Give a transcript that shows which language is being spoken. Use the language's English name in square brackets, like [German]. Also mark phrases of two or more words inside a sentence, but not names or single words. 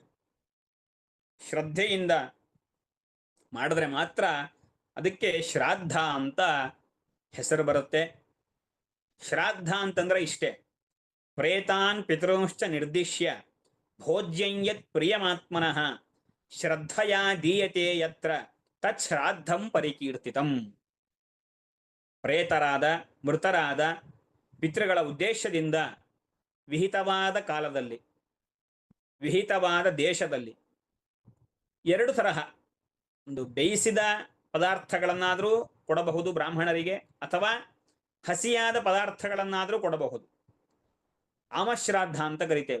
[Kannada] ಶ್ರದ್ಧೆಯಿಂದ ಮಾಡಿದ್ರೆ ಮಾತ್ರ ಅದಕ್ಕೆ ಶ್ರಾದ್ದ ಅಂತ ಹೆಸರು ಬರುತ್ತೆ. ಶ್ರಾದ್ದ ಅಂತಂದ್ರೆ ಇಷ್ಟೇ: [Sanskrit] ಪ್ರೇತಾನ್ ಪಿತೃಂಶ್ಚ ನಿರ್ದಿಶ್ಯ ಭೋಜ್ಯಂಯತ್ ಪ್ರಿಯಮಾತ್ಮನಃ ಶ್ರದ್ಧಯಾ ದೀಯತೆ ಯತ್ರ ತತ್ ಶ್ರಾದ್ದಂ ಪರಿಕೀರ್ತಿತಂ. [Kannada] ಪ್ರೇತರಾದ, ಮೃತರಾದ ಪಿತೃಗಳ ಉದ್ದೇಶದಿಂದ ವಿಹಿತವಾದ ಕಾಲದಲ್ಲಿ, ವಿಹಿತವಾದ ದೇಶದಲ್ಲಿ 2 ತರಹ, ಒಂದು ಬೇಯಿಸಿದ ಪದಾರ್ಥಗಳನ್ನಾದರೂ ಕೊಡಬಹುದು ಬ್ರಾಹ್ಮಣರಿಗೆ, ಅಥವಾ ಹಸಿಯಾದ ಪದಾರ್ಥಗಳನ್ನಾದರೂ ಕೊಡಬಹುದು, ಆಮಶ್ರಾದ್ದ ಅಂತ ಕರಿತೇವೆ.